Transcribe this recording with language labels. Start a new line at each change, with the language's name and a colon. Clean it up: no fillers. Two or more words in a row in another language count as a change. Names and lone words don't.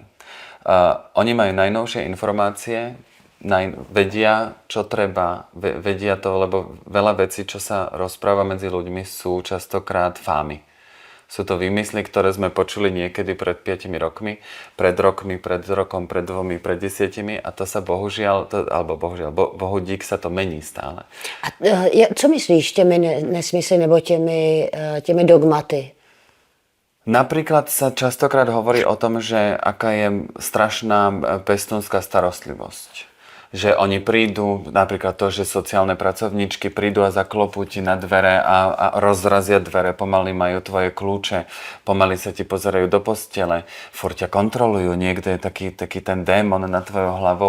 Slovak: Oni majú najnovšie informácie, vedia, čo treba, vedia to, lebo veľa vecí, čo sa rozpráva medzi ľuďmi, sú častokrát fámy. Sú to výmysly, ktoré sme počuli niekedy pred 5 rokmi, pred rokom, pred 2, pred 10 a to sa bohužiaľ, bohu dík sa to mení stále.
Czech: A co myslíš těmi nesmysly nebo těmi dogmaty?
Slovak: Napríklad sa častokrát hovorí o tom, že aká je strašná pestúnská starostlivosť. Že oni prídu, napríklad to, že sociálne pracovníčky prídu a zaklopú ti na dvere a rozrazia dvere, pomaly majú tvoje kľúče, pomaly sa ti pozerajú do postele, furt ťa kontrolujú, niekde je taký ten démon nad tvojou hlavou.